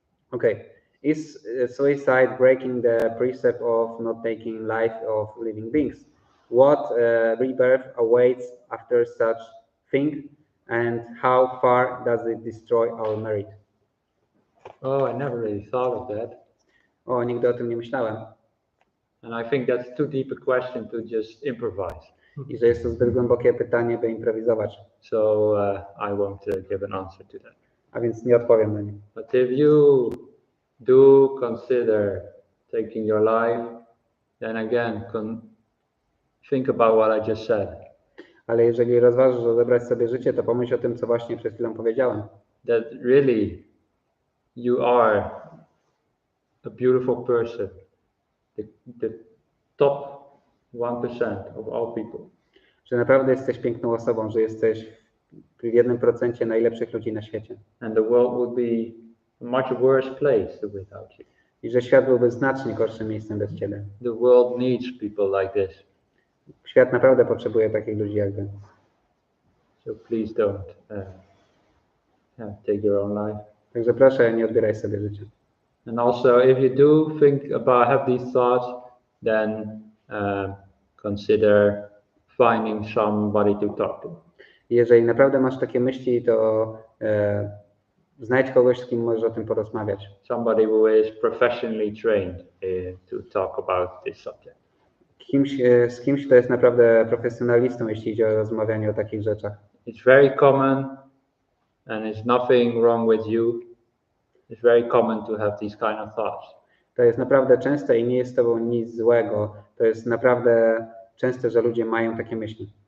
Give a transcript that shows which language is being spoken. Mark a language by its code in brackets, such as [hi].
[en] Okay. Is suicide breaking the precept of not taking life of living beings? What rebirth awaits after such thing? And how far does it destroy our merit? Oh, I never really thought of that. [pl] O, nigdy o tym nie myślałem. [en] And I think that's too deep a question to just improvise. [pl] I że jest to zbyt głębokie pytanie, by improwizować. [en] So I won't give an answer to that. [pl] A więc nie odpowiem na nie. [en] But if you do consider taking your life, then again, think about what I just said. [pl] Ale jeżeli rozważysz odebrać sobie życie, to pomyśl o tym, co właśnie przed chwilą powiedziałem. [en] That really you are a beautiful person. The top 1% of all people. [pl] Że naprawdę jesteś piękną osobą, że jesteś w 1% najlepszych ludzi na świecie. [en] And the world would be a much worse place without you. [pl] I że świat byłby znacznie gorszym miejscem bez ciebie. [en] The world needs people like this. [pl] Świat naprawdę potrzebuje takich ludzi jak wy. [en] So please don't take your own life. [pl] Także proszę, nie odbieraj sobie życia. [en] And also, if you do have these thoughts, then consider finding somebody to talk to. [pl] Jeżeli naprawdę masz takie myśli, to znajdź kogoś, z kim możesz o tym porozmawiać. [en] Somebody who is professionally trained to talk about this subject. [pl] Z kimś, kto jest naprawdę profesjonalistą, jeśli idzie o rozmawianie o takich rzeczach. [en] It's very common and there's nothing wrong with you. It's very common to have these kind of thoughts. [pl] To jest naprawdę częste i nie jest z tobą nic złego. To jest naprawdę częste, że ludzie mają takie myśli.